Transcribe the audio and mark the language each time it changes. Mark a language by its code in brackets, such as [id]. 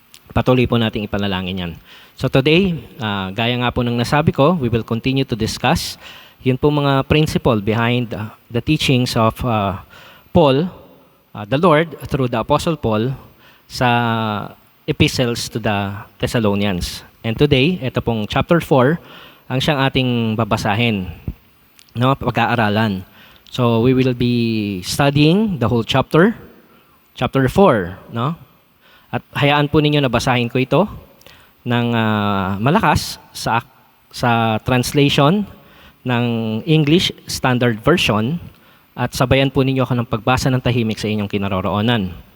[tl] Patuloy po nating ipanalangin yan. [en] So today, [tl] gaya nga po ng nasabi ko, [en] we will continue to discuss yun po mga principle behind the teachings of Paul, the Lord, through the Apostle Paul sa epistles to the Thessalonians. And today, [tl] ito pong chapter 4 ang siyang ating babasahin, no, pag-aaralan. [en] So we will be studying the whole chapter 4, no? [tl] At hayaan po ninyo na basahin ko ito ng malakas sa translation ng English Standard Version at sabayan po ninyo ako ng pagbasa ng tahimik sa inyong kinaroroonan.